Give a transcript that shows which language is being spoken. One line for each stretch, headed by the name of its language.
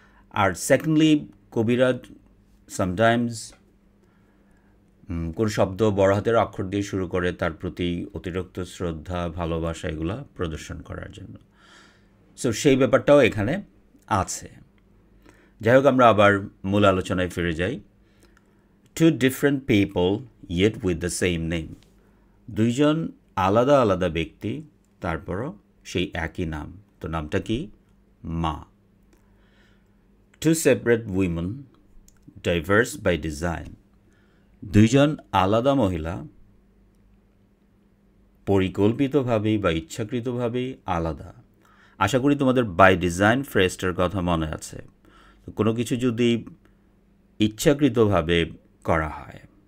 Bangla: আর secondly কবিরা sometimes কোন শব্দ বড় হাতের অক্ষর দিয়ে শুরু করে তার প্রতি অতিরিক্ত শ্রদ্ধা ভালোবাসা এগুলা প্রদর্শন করার জন্য। সো সেই ব্যাপারটাও এখানে আছে। যাই হোক, আমরা আবার মূল আলোচনায় ফিরে যাই।
English: Two different people yet with the same name.
Bangla: দুইজন আলাদা আলাদা ব্যক্তি, তারপরও সেই একই নাম। তো নামটা কি? মা।
English: Two separate women, diverse by design.
Bangla: দুইজন আলাদা মহিলা, পরিকল্পিতভাবেই বা ইচ্ছাকৃতভাবেই আলাদা। আশা করি তোমাদের বাই ডিজাইন ফ্রেজটার কথা মনে আছে। তো কোনো কিছু যদি ইচ্ছাকৃতভাবে করা হয়,